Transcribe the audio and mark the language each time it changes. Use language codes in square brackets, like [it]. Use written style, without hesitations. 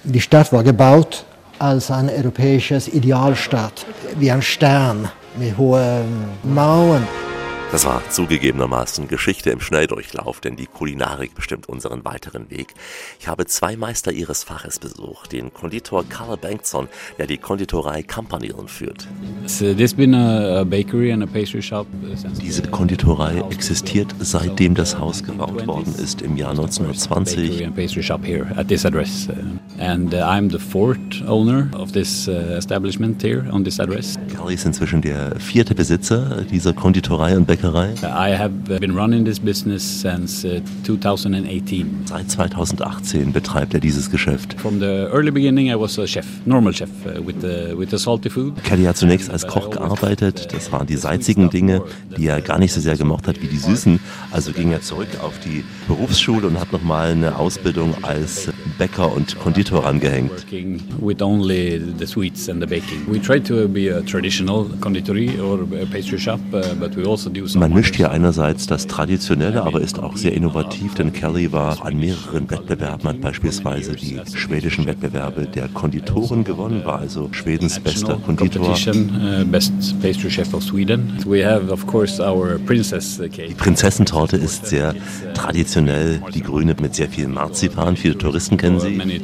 [de] Die Stadt war gebaut als ein europäisches Idealstadt, wie ein Stern mit hohen Mauern. Das war zugegebenermaßen Geschichte im Schnelldurchlauf, denn die Kulinarik bestimmt unseren weiteren Weg. Ich habe zwei Meister ihres Faches besucht, den Konditor Karl Bengtsson, der die Konditorei Kampanilen führt. [en] This been a bakery and a pastry shop. [de] Diese Konditorei existiert, seitdem das Haus gebaut worden ist, im Jahr 1920. [en] Bakery and pastry shop here at this address. And I'm the fourth owner of this establishment here on this address. [de] Karl ist inzwischen der vierte Besitzer dieser Konditorei und Bäckerei. [en] I have been running this business since 2018. [de] Seit 2018 betreibt er dieses Geschäft. [en] From the early beginning I was a chef, normal chef with the salty food. [de] Kelly hat zunächst als Koch gearbeitet, das waren die salzigen Dinge, die er gar nicht so sehr gemocht hat wie die süßen, also ging er zurück auf die Berufsschule und hat noch mal eine Ausbildung als Bäcker und Konditor angehängt. [en] With only the sweets and the baking. We try to be a traditional conditori or pastry shop, but we also do [de] Man mischt hier einerseits das Traditionelle, aber ist auch sehr innovativ, denn Kelly war an mehreren Wettbewerben, hat beispielsweise die schwedischen Wettbewerbe der Konditoren gewonnen, war also Schwedens bester Konditor. Die Prinzessentorte ist sehr traditionell, die grüne mit sehr viel Marzipan, viele Touristen kennen sie.